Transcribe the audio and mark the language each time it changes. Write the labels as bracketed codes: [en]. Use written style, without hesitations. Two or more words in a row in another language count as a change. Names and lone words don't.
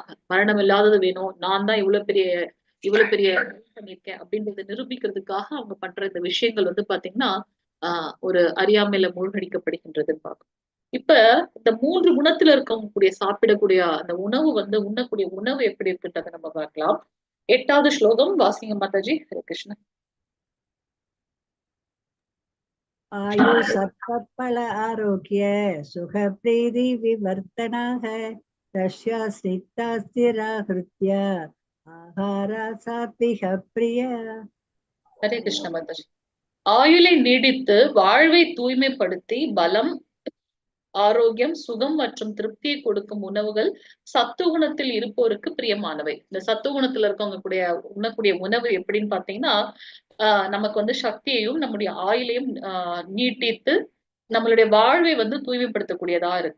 [ta] மரணம் இல்லாதது வேணும், நான் தான் இவ்வளவு பெரிய பண்ணியிருக்கேன் அப்படின்றத நிரூபிக்கிறதுக்காக அவங்க பண்ற இந்த விஷயங்கள் வந்து பாத்தீங்கன்னா ஒரு அறியாமையில மூழ்கடிக்கப்படுகின்றதுன்னு பார்க்கும். இப்ப இந்த 3 குணத்துல இருக்கக்கூடிய சாப்பிடக்கூடிய அந்த உணவு வந்து உண்ணக்கூடிய உணவு எப்படி இருக்குன்றதை நம்ம பார்க்கலாம். 8வது ஸ்லோகம் வாசிங்க மாதாஜி. ஹரே கிருஷ்ண. [sa] आयु सत्पल आरोग्य सुख प्रीति विवर्तनः तस्य स्निग्धा स्थिरा हृत्य आहार सात्विक प्रिय. [ta] ஹரே கிருஷ்ண மாதாஜி. ஆயுளை நீடித்து வாழ்வை தூய்மைப்படுத்தி பலம், ஆரோக்கியம், சுகம் மற்றும் திருப்தியை கொடுக்கும் உணவுகள் சத்துவகுணத்தில் இருப்போருக்கு பிரியமானவை. இந்த சத்துவகுணத்துல இருக்கவங்க கூடிய உண்ணக்கூடிய உணவு எப்படின்னு பாத்தீங்கன்னா நமக்கு வந்து சக்தியையும் நம்முடைய ஆயுளையும் நீட்டித்து நம்மளுடைய வாழ்வை வந்து தூய்மைப்படுத்தக்கூடியதா இருக்கு.